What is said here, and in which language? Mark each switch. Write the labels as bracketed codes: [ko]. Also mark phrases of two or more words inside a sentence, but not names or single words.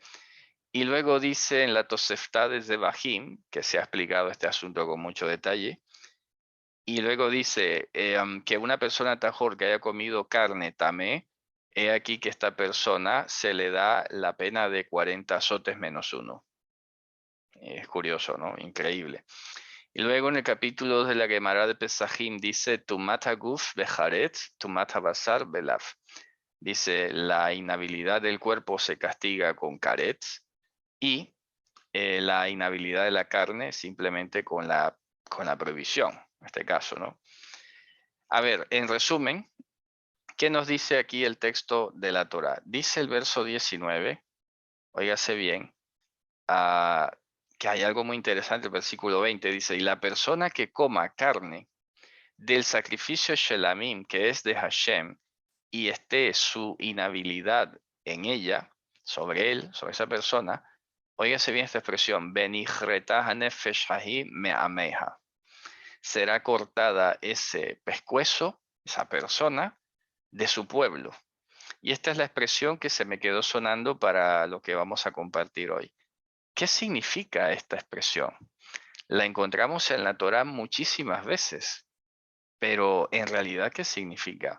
[es] Y luego dice en la Tosefta de Bahim, que se ha explicado este asunto con mucho detalle, y luego dice que una persona tajor que haya comido carne tamé, he aquí que esta persona se le da la pena de 40 azotes menos uno. Es curioso, ¿no? Increíble. Y luego en el capítulo de la Gemara de Pesajim dice, [he] טומאת הגוף בכרת, טומאת הבשר בלאו. [es] Dice, la inhabilidad del cuerpo se castiga con caret y la inhabilidad de la carne simplemente con la prohibición, en este caso, ¿no? A ver, en resumen, ¿qué nos dice aquí el texto de la Torah? Dice el verso 19, óigase bien, que hay algo muy interesante, el versículo 20 dice, y la persona que coma carne del sacrificio Shelamim, que es de Hashem, y esté su inhabilidad en ella, sobre él, sobre esa persona, óigase bien esta expresión, [he] ונכרתה הנפש ההיא מעמיה. [es] Será cortada ese pescuezo, esa persona, de su pueblo. Y esta es la expresión que se me quedó sonando para lo que vamos a compartir hoy. ¿Qué significa esta expresión? La encontramos en la Torá muchísimas veces, pero en realidad, ¿qué significa?